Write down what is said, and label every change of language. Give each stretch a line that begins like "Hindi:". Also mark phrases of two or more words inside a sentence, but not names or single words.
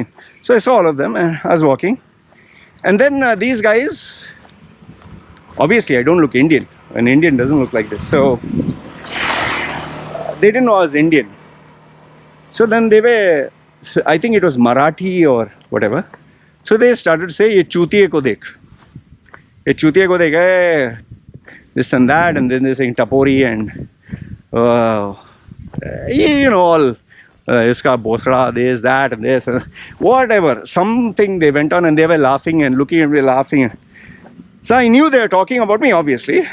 English: So I saw all of them and I was walking. And then these guys, obviously I don't look Indian. An Indian doesn't look like this. So they didn't know I was Indian. So then they were, I think it was Marathi or whatever. So they started to say,
Hindi: "ये चूतिये को देख. ये चूतिये को देख है,"
English: this and that. And then they're saying tapori and, all,
Hindi: इसका बोथरा,
English: this, that, and this, and whatever. Something they went on and they were laughing and looking at me laughing. So I knew they were talking about me, obviously.